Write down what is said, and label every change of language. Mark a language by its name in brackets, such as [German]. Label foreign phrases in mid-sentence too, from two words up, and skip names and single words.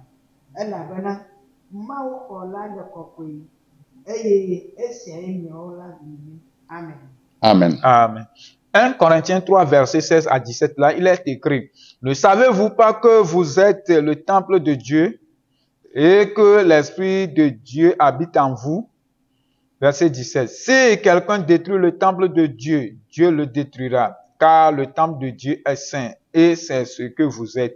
[Ewe] Elabena mawo xɔ la le kɔkɔe eye esiae miawo la vivi. Amen. Amen. Amen. [French] 1 Corinthiens 3 verset 16 à 17 là, il est écrit: ne savez-vous pas que vous êtes le temple de Dieu et que l'Esprit de Dieu habite en vous? Verset 17. Si quelqu'un détruit le temple de Dieu, Dieu le détruira, car le temple de Dieu est saint et c'est ce que vous êtes.